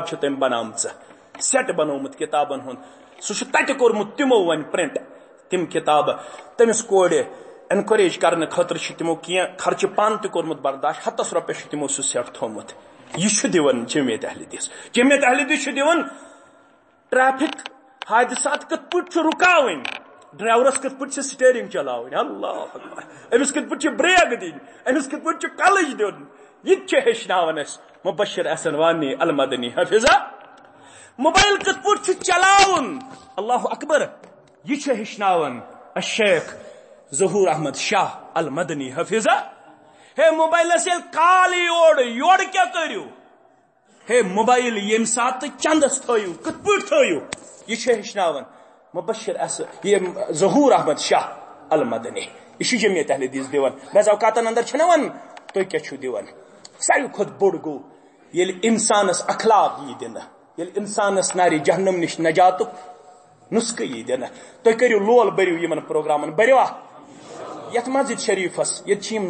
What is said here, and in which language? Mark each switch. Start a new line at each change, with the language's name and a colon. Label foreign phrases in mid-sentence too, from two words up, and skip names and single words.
Kashmiri: چھ تم بنامژ سیٹ بنومت کتابن ہند سہ تتہ کورمت تمو ون پرنٹ تم کتاب تمس کوڑ انکریج کرنے خاطر تمو کی خرچہ پان تہ کورمت برداشت 100 رۄپیہِ تمو سہ سیٹ تھومت یہ دِوان جمعیت اہل حدیث جمعیت اہل حدیث دِوان ٹریفک حادثات کت پٲٹھۍ رکاوٕنۍ ڈرائیورس کت پٲٹھۍ سٹیئرنگ چلاوٕنۍ
Arabic: اللہ اکبر
Kashmiri: امس کت پٲٹھۍ بریک دِنۍ امس کت پٲٹھۍ کلچ دیُن یہ ہیچناوان اس مبشر احسن وانی المدنی حافظہ موبائل کت پٲٹھۍ چلاون
Arabic: اللہ اکبر
Kashmiri: یہ ہیچناوان الشیخ ظہور احمد شاہ المدنی حافظہ ہے موبائل یل کال یور کیا کرو ہے موبائل یم سات چندس تھو کت پٲٹھۍ تھو یہ ہیچناوان مبشر یہ ظہور احمد شاہ المدنی یہ جمعیت اہل حدیث دیوان بعض اوقاتن اندر چھنا ون تُہۍ کیاہ چھو دیوان ساروی کھۄتہٕ بوٚڑ گوٚو ییٚلہِ انسانس اخلاق یی دِنہٕ ییٚلہِ انسانس نارِ جہنم نش نجاتُک نسخہٕ یی دِنہٕ تُہۍ کٔرِو لول بٔرِو یمن پروگرامن بٔرِوا یتھ مسجد شریفس ییٚتہِ چھِ یِم